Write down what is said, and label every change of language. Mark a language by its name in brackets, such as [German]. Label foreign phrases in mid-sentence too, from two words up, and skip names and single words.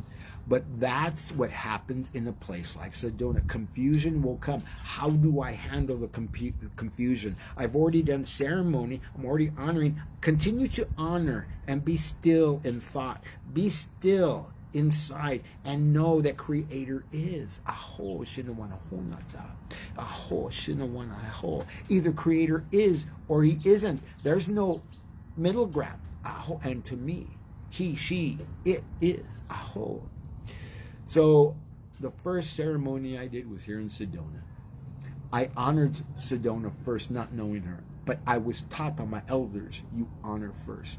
[English] But that's what happens in a place like Sedona. Confusion will come. How do I handle the confusion? I've already done ceremony. I'm already honoring. Continue to honor and be still in thought. Be still inside and know that Creator is. Aho, shinawana honata. Aho, shinawana aho. Either Creator is or He isn't. There's no middle ground. Aho, and to me, He, she, it is. Aho. So the first ceremony I did was here in Sedona. I honored Sedona first, not knowing her, but I was taught by my elders, you honor first.